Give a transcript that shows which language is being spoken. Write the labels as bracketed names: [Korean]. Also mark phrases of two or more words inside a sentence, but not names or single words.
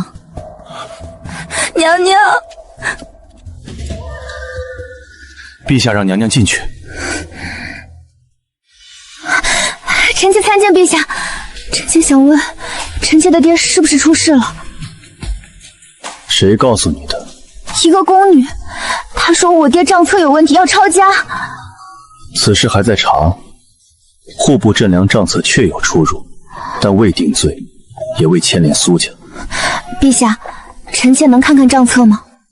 [Chinese] 娘娘，陛下讓娘娘進去。臣妾參見陛下。臣妾想問，臣妾的爹是不是出事了？誰告訴你的？一個宮女，她說我爹賬冊有問題，要抄家。此事還在查，戶部鎮糧賬冊確有出入，但未定罪，也未牽連蘇家。陛下，臣妾能看看賬冊嗎？